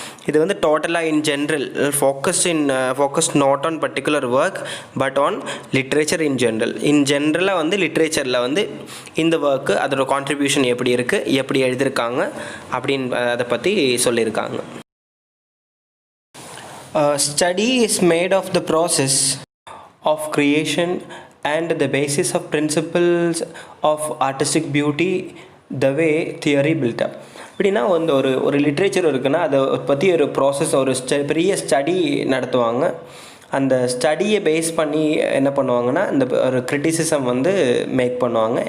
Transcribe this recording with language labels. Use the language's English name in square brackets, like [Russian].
[Tamil] இது வந்து [English] டோட்டலாக in general focused not on particular work but on literature in general. [Tamil] ஜென்ரலாக வந்து லிட்ரேச்சரில் வந்து இந்த ஒர்க்கு அதோட கான்ட்ரிபியூஷன் எப்படி இருக்குது, எப்படி எழுதியிருக்காங்க அப்படின்னு அதை பற்றி சொல்லியிருக்காங்க. [English] Study is made of the process of creation and the basis of principles of artistic beauty, the way theory built up. [Tamil] அப்படின்னா வந்து ஒரு லிட்ரேச்சர் இருக்குன்னா அதை பற்றி ஒரு ப்ராசஸ், ஒரு பெரிய ஸ்டடி நடத்துவாங்க. அந்த ஸ்டடியை பேஸ் பண்ணி என்ன பண்ணுவாங்கன்னா இந்த ஒரு கிரிட்டிசிசம் வந்து மேக் பண்ணுவாங்க.